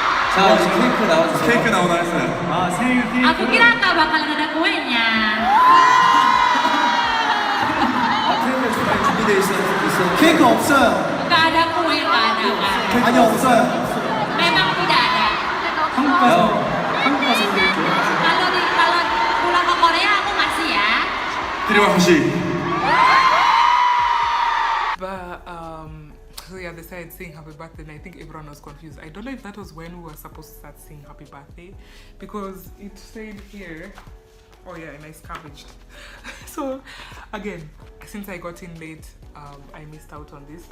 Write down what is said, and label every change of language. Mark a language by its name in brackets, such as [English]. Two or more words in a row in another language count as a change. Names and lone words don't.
[Korean] 자, 이제 케이크 나와주세요. 케이크 나오나 했어요. 아, 생일 케이크. [Indonesian] Aku kira nggak bakalan ada kuenya. [Korean] 케이크 준비되어 있어요. 케이크 없어요. [Indonesian] Nggak ada kue, nggak ada. Kak. [Korean] 아니, 없어요. [Indonesian] Memang tidak ada. [Korean] 한국 가서 드릴게요. [Indonesian] Kalau pulang ke Korea aku ngasih ya. [Korean] 드리마 씨. [English] But so yeah, they started saying happy birthday, and I think everyone was confused. I don't know if that was when we were supposed to start saying happy birthday, because it said here, oh yeah, and I scavenged. So again, since I got in late, I missed out on this.